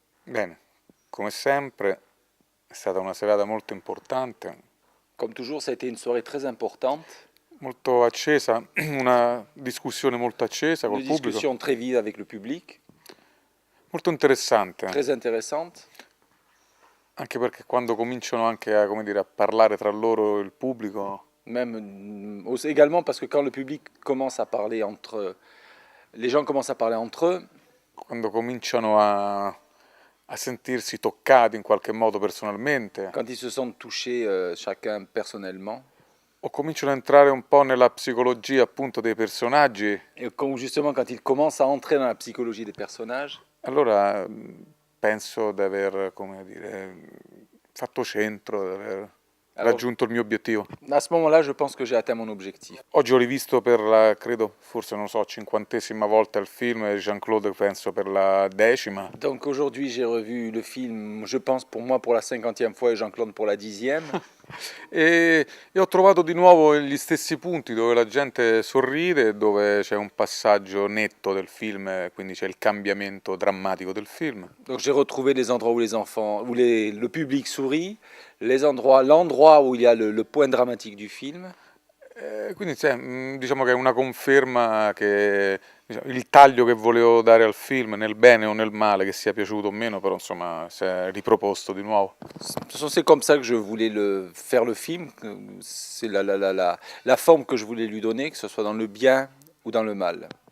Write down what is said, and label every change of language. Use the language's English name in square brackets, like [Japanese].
[Italian] Bene, come sempre è stata una serata molto importante. [French] Comme toujours, ça a été une soirée très importante. [Italian] Molto accesa, una discussione molto accesa col [French] Une [Italian] pubblico. [French] discussion très vive avec le public. [Italian] Molto interessante. [French] Très intéressante. [Italian] Anche perché quando cominciano anche a, come dire, a parlare tra loro il pubblico. [French] Même également parce que quand le public commence à parler les gens commencent à parler entre eux. [Italian] Quando cominciano a sentirsi toccati in qualche modo personalmente. [French] Quand ils se sentent touchés chacun personnellement. [Italian] O cominciano a entrare un po' nella psicologia appunto dei personaggi. [French] Et justement quand ils commencent à entrer dans la psychologie des personnages. [Italian] Allora penso di aver, come dire, fatto centro, di aver raggiunto il mio obiettivo. [French] À ce moment-là, je pense que j'ai atteint mon objectif. [Italian] Oggi ho rivisto per la, credo, forse non so, 50ª volta il film e Jean-Claude penso per la 10ª. [French] Donc aujourd'hui, j'ai revu le film, je pense pour moi pour la 50e fois et Jean-Claude pour la 10e. [Italian] E ho trovato di nuovo gli stessi punti dove la gente sorride, dove c'è un passaggio netto del film, quindi c'è il cambiamento drammatico del film. [French] Donc j'ai retrouvé les endroits où les enfants, où le public sourit, l'endroit où il y a le point dramatique du film. [Italian] Quindi diciamo che è una conferma che diciamo, il taglio che volevo dare al film, nel bene o nel male, che sia piaciuto o meno, però insomma si è riproposto di nuovo. [French] De toute façon, c'est comme ça que je voulais faire le film. C'est la forme que je voulais lui donner, que ce soit dans le bien ou dans le mal.